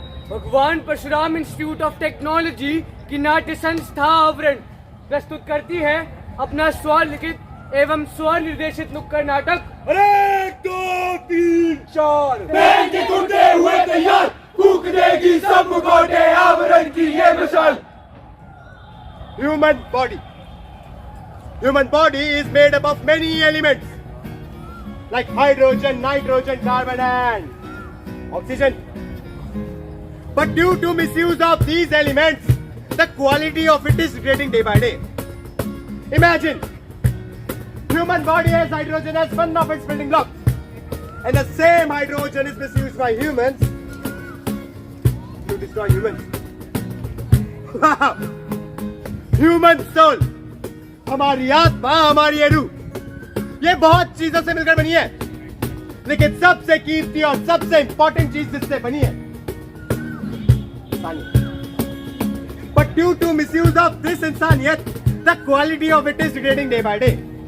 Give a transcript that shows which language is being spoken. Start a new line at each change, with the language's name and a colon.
Hindi: भगवान Parshuram institute of technology की नाट्य संस्था आवरण प्रस्तुत करती है अपना स्वलिखित एवं स्वनिर्देशित नुक्कड़ नाटक 1 2 3 4 बहन के टूटे हुए तैयार फूक देगी सब मुखौटे आवरण की ये मिसाल।
English: Human body. Human body is made up of many elements like hydrogen, nitrogen, carbon and oxygen. But due to misuse of these elements, the quality of it is degrading day by day. Imagine, human body has hydrogen as one of its building blocks, and the same hydrogen is misused by humans to destroy humans. Wow! Human soul,
Hindi: हमारी आत्मा, हमारी रूह, ये बहुत चीजों से मिलकर बनी है, लेकिन सबसे कीमती और सबसे इंपॉर्टेंट चीज जिससे बनी है
English: But due to misuse of this insaniyat, the quality of it is degrading day by day.